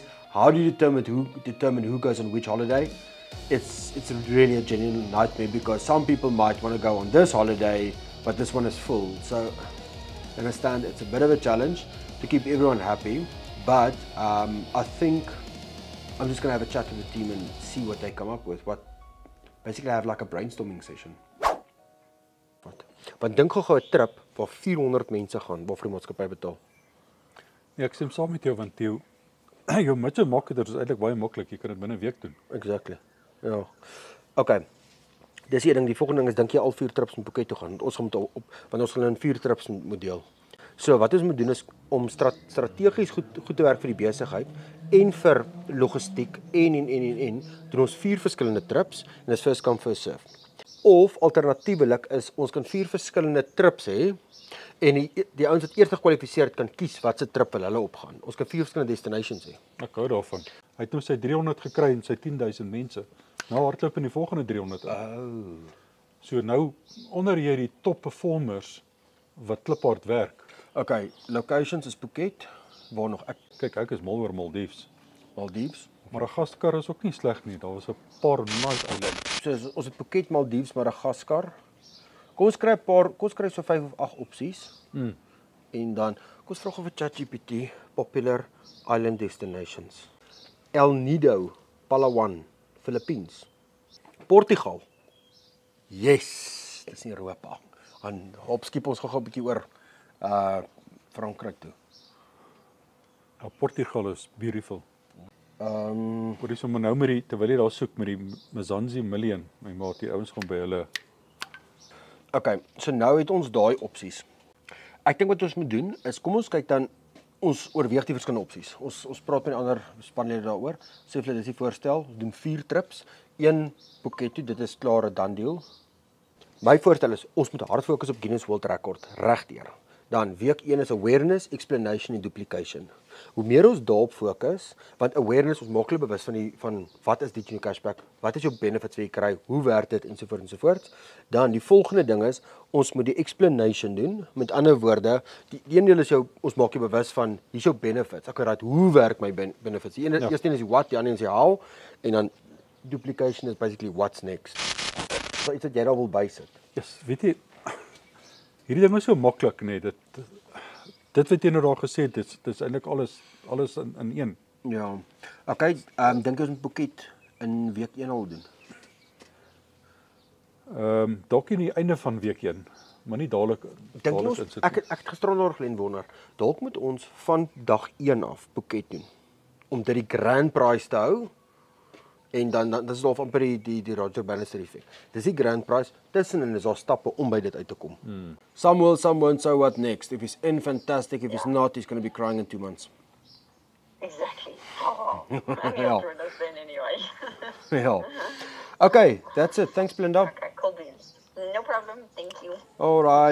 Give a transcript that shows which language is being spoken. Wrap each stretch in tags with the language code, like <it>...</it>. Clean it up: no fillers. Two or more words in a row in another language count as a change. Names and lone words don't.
<en>How do you determine who goes on which holiday? It's really a genuine nightmare, because some people might want to go on this holiday, but this one is full. So I understand it's a bit of a challenge to keep everyone happy, but I think I'm just going to have a chat with the team and see what they come up with. Basically have like a brainstorming session.</en> <af>Want dink gou 'n trip waar 400 mense gaan, waarvoor die maatskappy betaal. Ja, ek stem saam met jou, want jou mitse marketers is eintlik baie maklik. Jy kan dit binne 'n week doen. Exactly. Ja. Okay. Dis een ding. Die volgende ding is, dink jy al 4 trips moet Phuket toe gaan? Want ons gaan want ons gaan in 4 trips moet deel. So wat ons moet doen is om strategies goed te werk vir die besigheid en vir logistiek en doen ons 4 verskillende trips, en dis</af> <en>first come first serve.</en> <af>Of alternatiewelik is, ons kan 4 verskillende trips hê, en die ouens wat eers gekwalifiseer het kan kies wat se trip hulle opgaan. Ons kan 4 verskillende destinations hê. Ek hou daarvan. Hy het nou sy 300 gekry en sy 10,000 mense. Nou hardloop in die volgende 300. So nou onder jy die</af> <en>top performers</en> <af>wat kliphard werk. Okay, locations is Phuket, waar nog Ek is mal oor Maldives. Madagaskar is ook nie sleg nie. Daar was 'n paar nice eilande. So ons het Phuket, Maldives, Madagaskar. Kom ons kry so 5 of 8 opsies. En dan kom ons vra of ChatGPT</af> <en>popular island destinations.</en> <af>El Nido, Palawan, Philippines.</af> <en>Portugal. Yes,</en> <af>dis in Europa. En hopskiep ons gou 'n bietjie oor Frankryk toe.</af> <en>Portugal is beautiful.</en> <af>Hoor jy sommer nou met die, terwyl jy daar soek met die Mzansi Million, my maat, die ouens gaan by hulle. Okay, so nou het ons daai opsies. Ek dink wat ons moet doen is, kom ons kyk dan, ons oorweeg die verskillende opsies. Ons praat met die ander spanlede daaroor. Sê vir hulle dis die voorstel, ons doen 4 trips, 1 Phuket toe, dit is klaar 'n</af> <en>done deal.</en> <af>My voorstel is, ons moet hard fokus op Guinness World Record, regdeur. Dan week 1 is</af> <en>awareness, explanation</en> <af>en duplication. Hoe meer ons daarop fokus, want awareness, ons maak hulle bewus van wat is DigiNew Cashback,</af> <en>wat is jou benefits</en> <af>wat jy kry, hoe werk dit ensovoorts. Dan die volgende ding is, ons moet die explanation doen. Met ander woorde, die een deel is ons maak jy bewus van hier's jou benefits. Ek weet hoe werk my benefits. Die eerste een is die what, die ander is die how, en dan duplication is</af> <en>basically what's next.</en> <af>So iets wat jy daar wil bysit. Yes, weet jy, hierdie ding is so maklik, nee, dit wat jy nou daar gesê het, dit is eintlik alles in een. Ja. Okay, dink ons moet Phuket in week 1 al doen. Dalk in die einde van week 1, maar nie dadelik insit. Ek het gisterond oor Glen wonder, dalk moet ons van dag 1 af Phuket doen, om dit die</af> <en>grand prize</en> <af>te hou, en dan is daar amper die Roger Bannister effek. Dis die</af> <en>grand prize,</en> <af>tussenin is daar stappe om by dit uit te kom.</af> <en>Some will, some won't, so what next? If he's in, fantastic. If he's not, he's going to be crying in 2 months. Exactly. Oh, I'm Yeah. through those then anyway. Yeah. Okay, that's it. Thanks, Belinda. Okay, cool beans. No problem. Thank you. All right.</en>